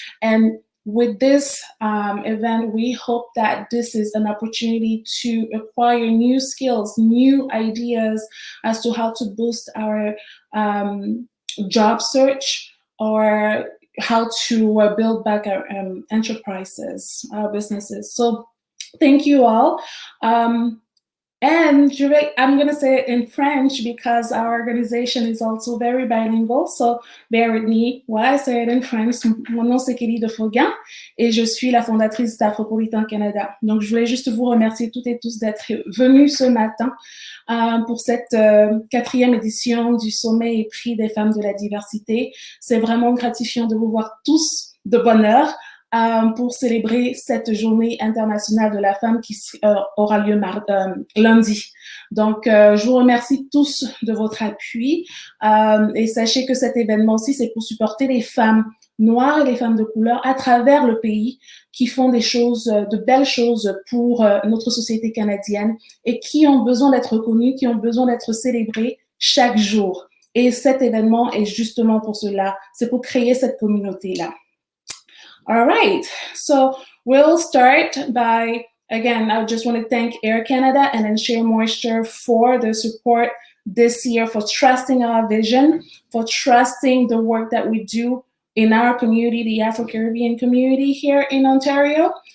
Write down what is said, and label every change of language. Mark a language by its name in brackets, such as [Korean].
[English] And with this event, we hope that this is an opportunity to acquire new skills, new ideas as to how to boost our job search or how to build back our enterprises, our businesses. So thank you all. And I'm going to say it in French because our organization is also very bilingual. So bear with me while I say it in French. [French] Mon nom c'est Kelly DeFogan et je suis la fondatrice d'Afropolitan Canada. Donc je voulais juste vous remercier toutes et tous d'être venus ce matin pour cette quatrième édition du Sommet et Prix des Femmes de la Diversité. C'est vraiment gratifiant de vous voir tous de bonne heure. Pour célébrer cette journée internationale de la femme qui aura lieu lundi. Donc, je vous remercie tous de votre appui et sachez que cet événement aussi, c'est pour supporter les femmes noires et les femmes de couleur à travers le pays qui font des choses, de belles choses pour notre société canadienne et qui ont besoin d'être reconnues, qui ont besoin d'être célébrées chaque jour. Et cet événement est justement pour cela, c'est pour créer cette communauté-là. [English] All right, so we'll start by, again, I just want to thank Air Canada and then Shea Moisture for the support this year, for trusting our vision, for trusting the work that we do in our community, the Afro-Caribbean community here in Ontario.